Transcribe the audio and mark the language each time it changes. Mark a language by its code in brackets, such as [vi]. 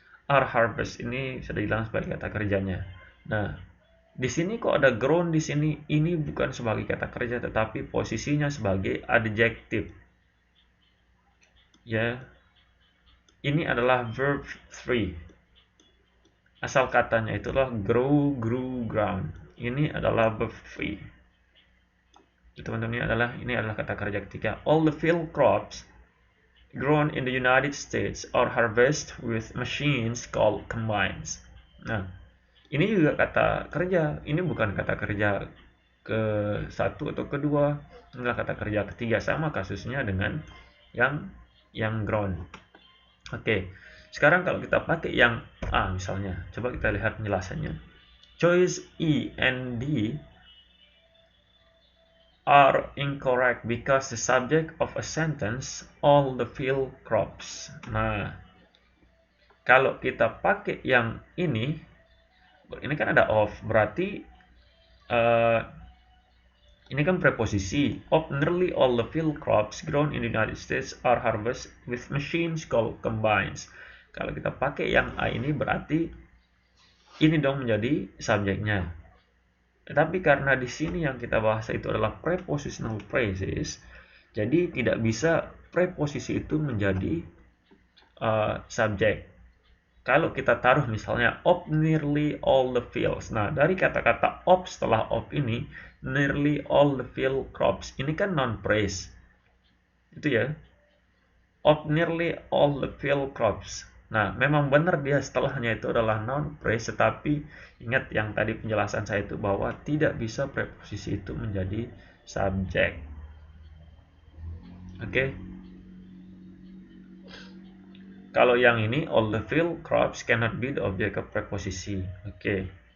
[id] Are harvest ini sudah hilang sebagai kata kerjanya. Nah, di sini kok ada grown di sini, ini bukan sebagai kata kerja tetapi posisinya sebagai adjective. Ya. Ini adalah verb 3. Asal katanya itulah grow, grew, ground. Ini adalah verb 3. Teman-teman, ini adalah kata kerja ketiga. [en] All the field crops grown in the United States are harvested with machines called combines. [id] Nah, ini juga kata kerja. Ini bukan kata kerja ke-1 atau kedua. Ini adalah kata kerja ketiga. Sama kasusnya dengan yang grown. Oke. Sekarang kalau kita pakai yang A misalnya. Coba kita lihat penjelasannya. [en] Choice E and D are incorrect because the subject of a sentence all the field crops. [id] Nah, kalau kita pakai yang ini kan ada of, berarti ini kan preposisi. [en] Of nearly all the field crops grown in the United States are harvested with machines called combines. [id] Kalau kita pakai yang A ini berarti ini dong menjadi subjeknya. Tetapi karena di sini yang kita bahas itu adalah prepositional phrases, jadi tidak bisa preposisi itu menjadi subjek. Kalau kita taruh misalnya [en] of nearly all the fields. [id] Nah, dari kata-kata of setelah of ini, [en] nearly all the field crops. [id] Ini kan non-phrase. Itu ya. [en] Of nearly all the field crops. [id] Nah, memang benar dia setelahnya itu adalah noun phrase, tetapi ingat yang tadi penjelasan saya itu bahwa tidak bisa preposisi itu menjadi subject. Oke. [en] Kalau yang ini, all the field crops cannot be the object of preposisi. Oke.